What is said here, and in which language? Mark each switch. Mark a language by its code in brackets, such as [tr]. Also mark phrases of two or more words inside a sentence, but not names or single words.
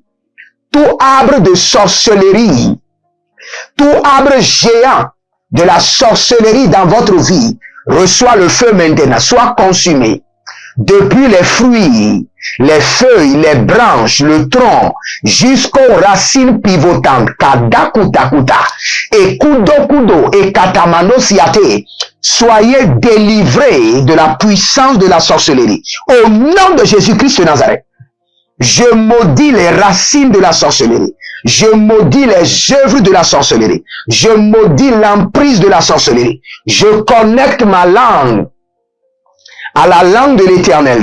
[fr] Tout arbre de sorcellerie, tout arbre géant de la sorcellerie dans votre vie, reçoit le feu maintenant, soit consumé. Depuis les fruits, les feuilles, les branches, le tronc, jusqu'aux racines pivotantes, kadakutakuta, et kudo, et katamano siate, soyez délivrés de la puissance de la sorcellerie. Au nom de Jésus-Christ de Nazareth, je maudis les racines de la sorcellerie. Je maudis les œuvres de la sorcellerie. Je maudis l'emprise de la sorcellerie. Je connecte ma langue à la langue de l'Éternel.